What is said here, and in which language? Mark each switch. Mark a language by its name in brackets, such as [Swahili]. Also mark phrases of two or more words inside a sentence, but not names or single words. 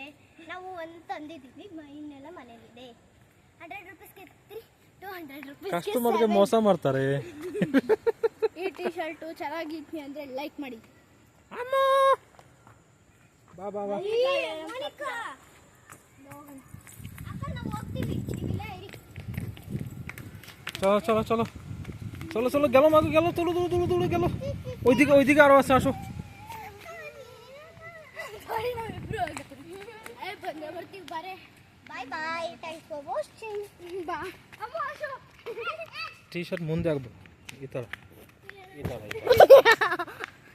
[Kannada] ನಾವು ಒಂದು ತಂದಿದ್ದೀವಿ, ಇನ್ನೆಲ್ಲ ಮನೇಲಿದೆ. 100 ರೂಪೀಸ್ಗೆ 3 200 ರೂಪೀಸ್. ಕಸ್ಟಮರ್ಗೆ ಮೋಸ ಮಾಡ್ತಾರೆ. ಈ ಟೀ ಶರ್ಟು ಚೆನ್ನಾಗಿತ್ತು ಅಂದರೆ ಲೈಕ್ ಮಾಡಿ. ಅಮ್ಮ ಬಾ ಬಾ ಬಾ ಮೋನಿಕಾ ಅಕ್ಕ ನಾವು ಹೋಗ್ತೀವಿ. ನೀವಿಲ್ಲ ಇರಿ. [Bangla] চলো গেল মাগো গেল তুলো গেল ওইদিকে আরো আছে আসো. [English] bye bye thanks for watching. [Kannada] ಬಾ ಅಮ್ಮ ಆಶೋ ಟೀ ಶರ್ಟ್ ಮುಂದೆ ಆಗ್ಬೇಕು ಈ ತರ